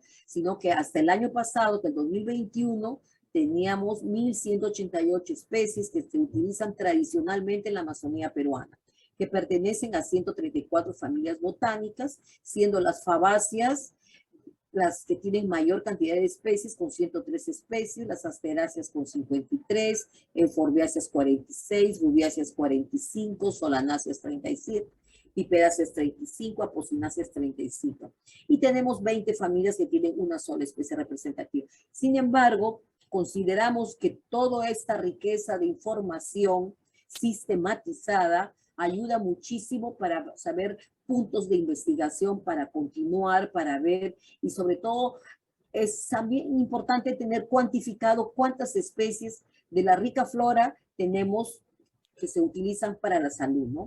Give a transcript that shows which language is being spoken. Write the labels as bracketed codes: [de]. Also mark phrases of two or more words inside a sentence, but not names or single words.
[es] Sino que hasta el año pasado, que el 2021, teníamos 1.188 especies que se utilizan tradicionalmente en la Amazonía peruana, que pertenecen a 134 familias botánicas, siendo las fabáceas las que tienen mayor cantidad de especies, con 103 especies, las asteráceas con 53, euforbiáceas 46, rubiáceas 45, solanáceas 37, piperáceas 35, apocináceas 35. Y tenemos 20 familias que tienen una sola especie representativa. Sin embargo, consideramos que toda esta riqueza de información sistematizada, ayuda muchísimo para saber puntos de investigación, para continuar, para ver, y sobre todo es también importante tener cuantificado cuántas especies de la rica flora tenemos que se utilizan para la salud, ¿no?